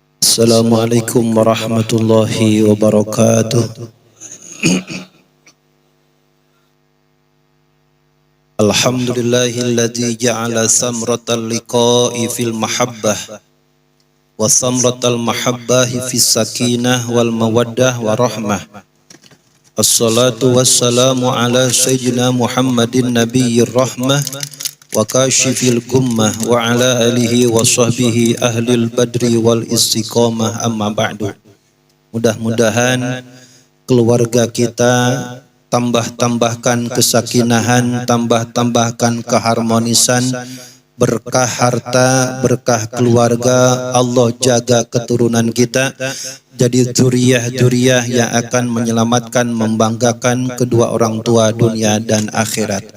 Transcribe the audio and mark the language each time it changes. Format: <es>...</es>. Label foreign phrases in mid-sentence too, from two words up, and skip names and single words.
<ar>السلام عليكم ورحمة الله وبركاته. الحمد لله الذي جعل ثمرة اللقاء في المحبة وثمرة المحبة في السكينة والمودة والرحمة. الصلاة والسلام على سيدنا محمد نبي الرحمة وكاشف الغمة وعلى آله وصحبه أهل البدر والاستقامة، أما بعد.</ar> <id>Mudah-mudahan keluarga kita tambahkan kesakinahan, tambahkan keharmonisan, berkah harta, berkah keluarga. Allah jaga keturunan kita jadi dzurriyyah yang akan menyelamatkan, membanggakan kedua orang tua dunia dan akhirat.</id>